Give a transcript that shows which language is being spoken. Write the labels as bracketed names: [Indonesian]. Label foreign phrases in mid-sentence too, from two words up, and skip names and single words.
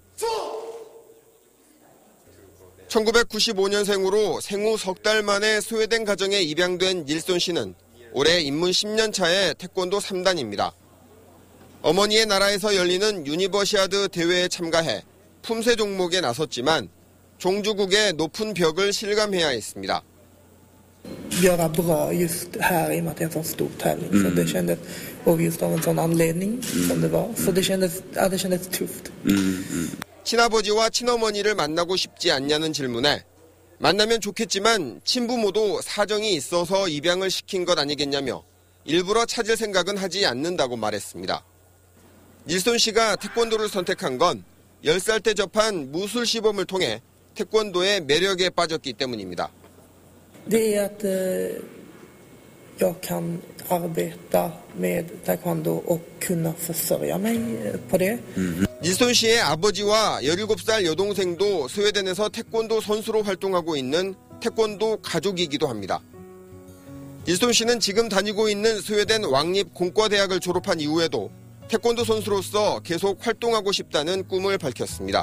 [Korean] 1995년생으로 생후 석 달 만에 스웨덴 가정에 입양된 닐손 씨는 올해 입문 10년 차의 태권도 3단입니다. 어머니의 나라에서 열리는 유니버시아드 대회에 참가해 품새 종목에 나섰지만 종주국의 높은 벽을 실감해야 했습니다. [Swedish] göra bra just här i och med att det är en sån stor tävling. Så det kändes, och just av en sån anledning som det var. Så det kändes tufft. [Korean] 친아버지와 친어머니를 만나고 싶지 않냐는 질문에 만나면 좋겠지만 친부모도 사정이 있어서 입양을 시킨 것 아니겠냐며 일부러 찾을 생각은 하지 않는다고 말했습니다. 닐손 씨가 태권도를 선택한 건 10살 때 접한 무술 시범을 통해 태권도의 매력에 빠졌기 때문입니다. [Swedish] Det är att jag kan arbeta med taekwondo och kunna försörja mig på det. [Korean] 닐손 씨의 아버지와 17살 여동생도 스웨덴에서 태권도 선수로 활동하고 있는 태권도 가족이기도 합니다. 닐손 씨는 지금 다니고 있는 스웨덴 왕립 공과대학을 졸업한 이후에도 태권도 선수로서 계속 활동하고 싶다는 꿈을 밝혔습니다.